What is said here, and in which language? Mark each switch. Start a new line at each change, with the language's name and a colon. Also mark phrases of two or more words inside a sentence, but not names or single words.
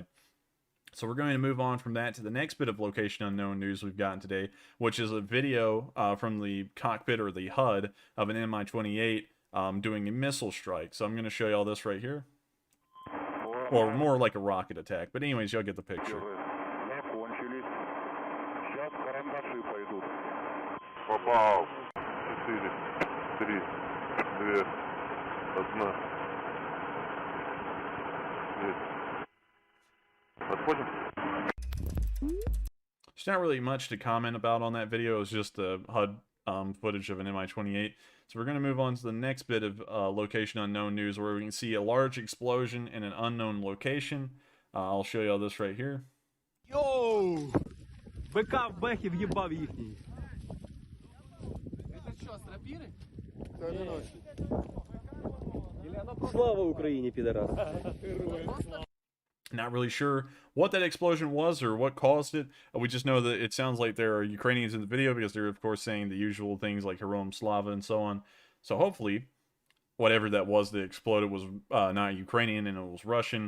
English: So we're going to move on from that to the next bit of location unknown news we've gotten today, which is a video from the cockpit, or the HUD, of an Mi-28 doing a missile strike. So I'm going to show you all this right here. Or more like a rocket attack. But anyways, y'all get the picture.
Russian: Попал. 4, 3, 2, 1. Отходим.
English: There's not really much to comment about on that video. It's just the HUD footage of an Mi-28. So we're going to move on to the next bit of location unknown news, where we can see a large explosion in an unknown location. I'll show you all this right here.
Ukrainian: Йоу! БК в бехі в'їбав їхній.
Russian: Это что, стропиры?
Ukrainian: Слава Україні, підарас.
English: Not really sure what that explosion was or what caused it. We just know that it sounds like there are Ukrainians in the video, because they're, of course, saying the usual things like
Ukrainian: Героям слава
English: and so on. So hopefully, whatever that was that exploded was not Ukrainian and it was Russian.